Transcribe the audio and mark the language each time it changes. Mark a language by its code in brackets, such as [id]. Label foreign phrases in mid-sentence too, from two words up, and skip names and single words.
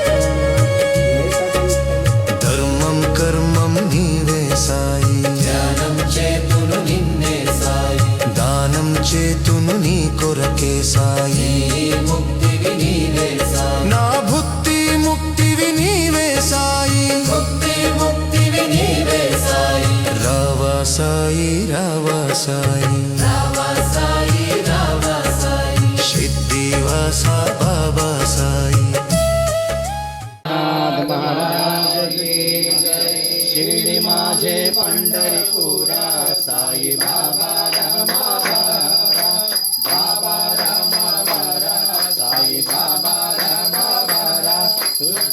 [te] ధర్మం కర్మం నీవే సాయి ధ్యానం చేతును నిన్నే సాయి దానం చేతును నీ కొరకే సాయి ముక్తివి నీవే సాయి నా భుక్తి ముక్తివి నీవే సాయి భుక్తి ముక్తివి నీవే సాయి రావా సాయి రావా సాయి రావా సాయి రావా సాయి సిద్ధివాసా బాబా సాయి [mr] शिर्डी माझे पंढरपुरा साई बाबा रामावारा बाबा रामावारा साई बाबा रामावारा शुद्ध